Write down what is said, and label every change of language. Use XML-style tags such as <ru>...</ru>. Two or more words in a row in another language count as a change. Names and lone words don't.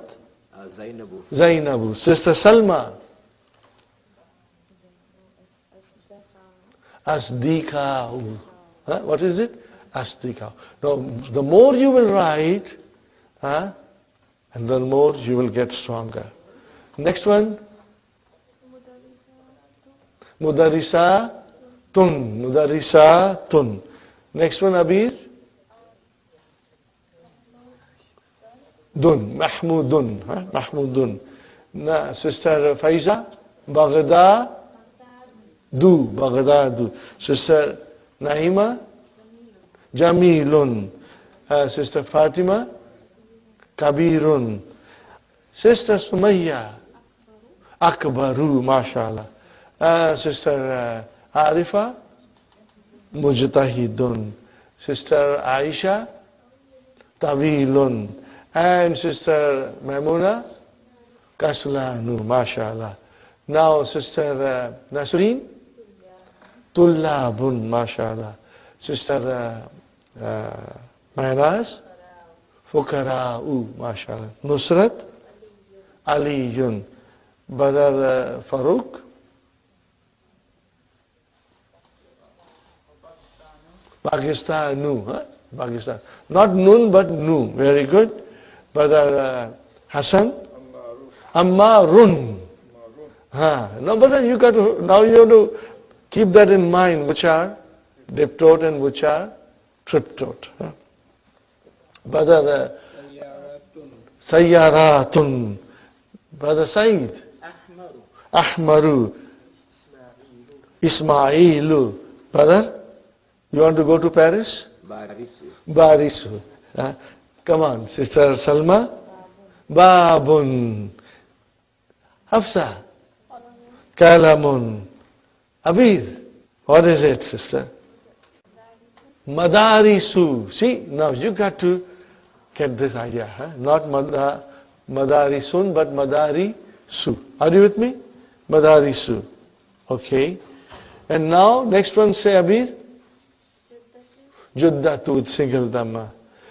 <en>Zainabu. Sister Salma. Asdikau. Huh? What is it? Asdikau. Now, the more you will write, and the more you will get stronger. Next one.</en> <ar>Mudarisa tun.</ar> <en>Next one, Abir. Mahmudun. Mahmudun. Sister Faiza. Baghdadu. Sister Naima. Jamilun. Sister Fatima. Kabirun. Sister Sumayya.</en> <ar>Akbaru, mashallah.</ar> <en>Sister Arifa. Mujtahidun. Sister Aisha. Tawilun. And Sister Maimuna.</en> <ar>Kaslanu, mashallah.</ar> <en>Now Sister Nasreen.</en> <ar>Tullabun, mashallah.</ar> <en>Sister Maynaz.</en> <ar>Fukara'u, mashallah.</ar> <en>Nusrat. Aliyun. Brother Farooq. Pakistanu. Huh? Pakistan. Not Nun, but Nu. Very good. Brother Hassan. Ammarun. No, but then you have to keep that in mind, which are diptote and which are triptote. Brother Sayyaratun. Brother Saeed. Ahmaru. Ismailu. Brother, you want to go to Paris? Barisu. Come on, Sister Salma. Babun. Hafsa. Kalamun. Abir. What is it, sister? Madarisu. See, now you got to get this idea. Huh? Not Madarisun, but Madarisu. Are you with me? Madarisu. Okay. And now, next one, say Abir. Juddatu with single dhamma.</en>